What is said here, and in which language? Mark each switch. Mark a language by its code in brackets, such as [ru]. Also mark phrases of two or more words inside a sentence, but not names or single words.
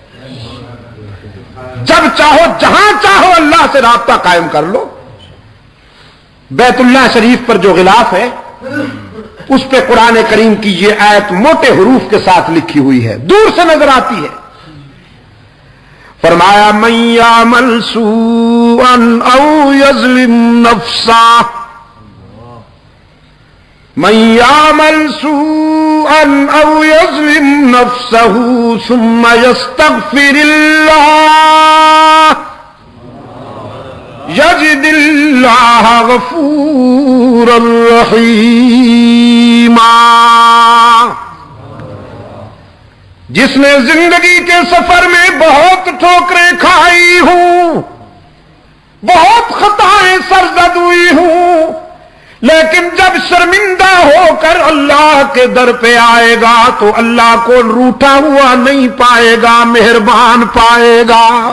[ur] جب چاہو جہاں چاہو اللہ سے رابطہ قائم کر لو. بیت اللہ شریف پر جو غلاف ہے اس پہ قرآن کریم کی یہ آیت موٹے حروف کے ساتھ لکھی ہوئی ہے، دور سے نظر آتی ہے. [ar] फरमाया من يعمل سوءا أو يظلم نفسه، من يعمل سوءا أو يظلم نفسه ثم يستغفر الله يجد الله غفورا رحيما. [ur] جس نے زندگی کے سفر میں بہت ٹھوکریں کھائی ہوں، بہت خطائیں سرزد ہوئی ہوں، لیکن جب شرمندہ ہو کر اللہ کے در پہ آئے گا تو اللہ کو روٹھا ہوا نہیں پائے گا، مہربان پائے گا.